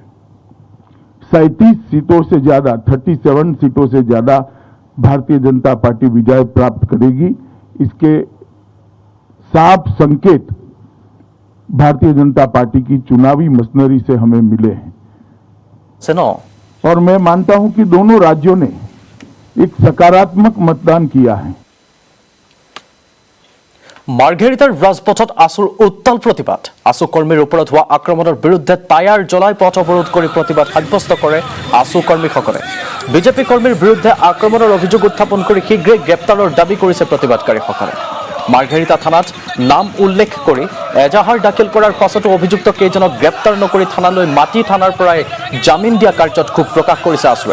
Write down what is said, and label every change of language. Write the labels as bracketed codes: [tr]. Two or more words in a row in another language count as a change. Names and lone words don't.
[hi] 37 सीटों से ज्यादा 37 सीटों से ज्यादा भारतीय जनता पार्टी विजय प्राप्त करेगी इसके साफ संकेत भारतीय जनता पार्टी की चुनावी मशीनरी से हमें मिले हैं और मैं मानता हूं कि दोनों राज्यों ने एक सकारात्मक मतदान किया है [as] মাৰ্ঘেৰিটাৰ ৰাজপথত আছুৰ উত্তাল প্ৰতিবাদ আছু কৰ্মীৰ ওপৰত হোৱা আক্ৰমণৰ বিৰুদ্ধে টায়াৰ জ্বলাই পথ অৱৰোধ কৰি প্ৰতিবাদ সাব্যস্ত কৰে আছু কৰ্মীসকলে বিজেপি কৰ্মীৰ বিৰুদ্ধে আক্ৰমণৰ অভিযোগ উত্থাপন কৰি শীঘ্ৰে গ্ৰেপ্তাৰৰ দাবী কৰিছে প্ৰতিবাদকাৰীসকলে মাৰ্ঘেৰিটা থানাত নাম উল্লেখ কৰি এজাহাৰ দাখিল কৰাৰ পাছতো অভিযুক্ত কেইজনক গ্ৰেপ্তাৰ নকৰি থানালৈ মাতি থানাৰ পৰাই জামিন দিয়া কাৰ্যত ক্ষোভ প্ৰকাশ কৰিছে আছুৱে।